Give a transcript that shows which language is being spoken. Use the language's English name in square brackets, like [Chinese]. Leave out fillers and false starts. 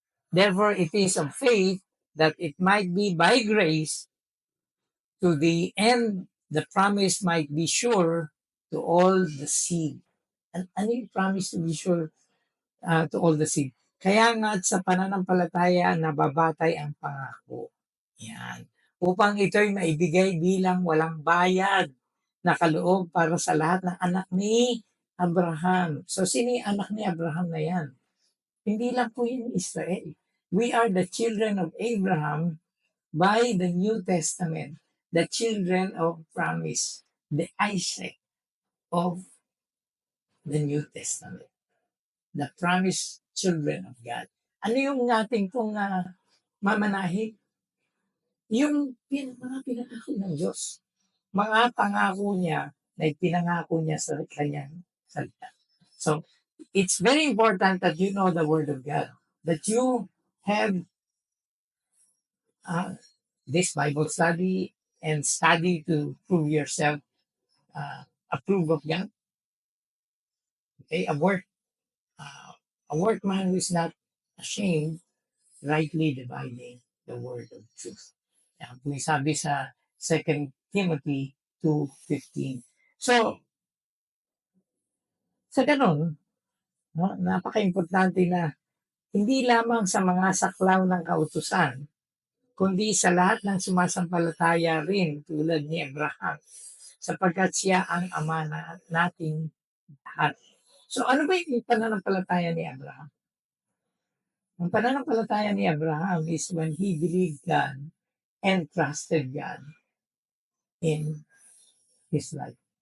[English] Therefore, it is of faith that it might be by grace to the end the promise might be sure to all the seed. [Filipino] Ano yung [English] promise to be sure to all the seed? [Filipino] Kaya nga sa pananampalataya nababatay ang pangako. Yan. Upang ito'y maibigay bilang walang bayad na kaloob para sa lahat ng anak ni Abraham. So, sino yung anak ni Abraham na yan? Hindi lang po yung Israel. [English] We are the children of Abraham by the New Testament. The children of promise. The Isaac of the New Testament. The promised children of God. [Filipino] Ano yung ating pong mamanahin? Yung mga pinangako ng Diyos. Mga pangako niya na ipinangako niya sa kanyang salita. [English] So, it's very important that you know the Word of God. That you have this Bible study and study to prove yourself approved of God. Okay, a workman who is not ashamed, rightly dividing the word of truth. [Filipino] Yan po yung sabi sa 2 Timothy 2:15. So, sa ganun, no, napaka-importante na hindi lamang sa mga saklaw ng kautusan, kundi sa lahat ng sumasampalataya rin tulad ni Abraham, sapagkat siya ang ama na nating lahat. So ano ba yung pananampalataya ni Abraham? Ang pananampalataya ni Abraham [English] is when he believed God and trusted God in his life.